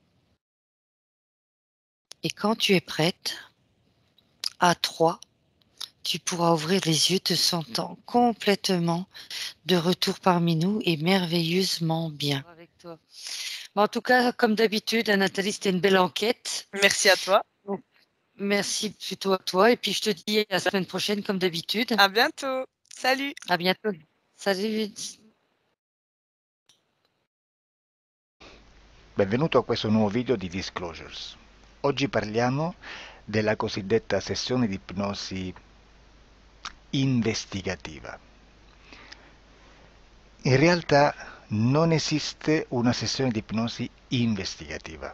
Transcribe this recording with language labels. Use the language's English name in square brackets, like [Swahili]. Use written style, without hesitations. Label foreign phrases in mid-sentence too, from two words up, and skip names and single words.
[French] Et quand tu es prête, à 3, tu pourras ouvrir les yeux te sentant complètement de retour parmi nous et merveilleusement bien. Avec toi. Bon, en tout cas, comme d'habitude, Nathalie, c'était une belle enquête. Merci à toi. Donc, merci plutôt à toi. Et puis, je te dis à la semaine prochaine, comme d'habitude. À bientôt. Salut. À bientôt. Salut. [Italian] Benvenuto a questo nuovo video di Disclosures. Oggi parliamo della cosiddetta sessione di ipnosi investigativa. In realtà non esiste una sessione di ipnosi investigativa.